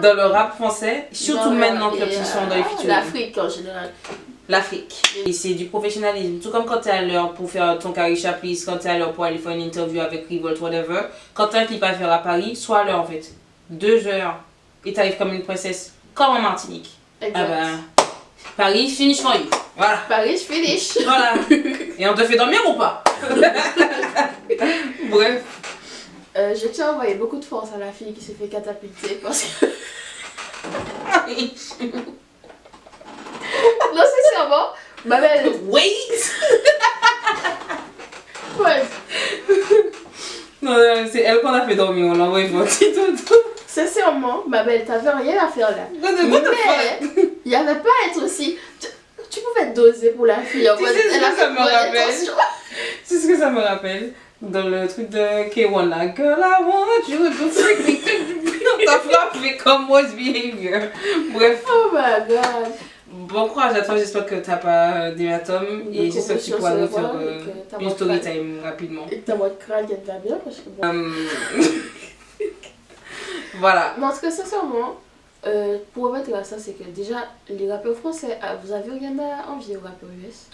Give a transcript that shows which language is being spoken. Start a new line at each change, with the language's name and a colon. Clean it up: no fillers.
French: Dans le rap français, surtout maintenant quand ils sont dans les featuring. L'Afrique en général. L'Afrique. Et c'est du professionnalisme. Tout comme quand tu es à l'heure pour faire ton Carisha Please, quand tu es à l'heure pour aller faire une interview avec Revolt, whatever. Quand tu as un clip à faire à Paris, sois à l'heure en fait. 2 heures. Et tu arrives comme une princesse, comme en Martinique. Exact. Ah ben,
English: Paris, finish for you.
French: Voilà. Paris, finish. Voilà. Et on te fait dormir ou pas? Bref. Je tiens à envoyer beaucoup de force à la fille qui s'est fait catapulter parce que... Non, c'est sûrement. Ma belle.
English: Wait.
French: Ouais. Non, c'est elle qu'on a fait dormir, on l'a envoyé pour un petit dodo. Sincèrement, ma belle, t'avais rien à faire là. Mais il y avait pas à être aussi... Tu pouvais te doser pour la fille. En tu sais ce que ça me rappelle? C'est ce que ça me rappelle dans le truc de K1 là.
English: Girl, I want you to freak me.
French: T'as frappé comme worst behavior. Bref.
English: Oh my god.
French: Bon courage à toi, j'espère que t'as pas d'hématome et j'espère que tu pourras nous faire une story time rapidement. Et que ta moitié de crâne qui va bien parce que bon. Voilà. Mais en tout cas, sincèrement, pour remettre à ça, c'est que déjà, les rappeurs français, vous avez rien à envier aux rappeurs US.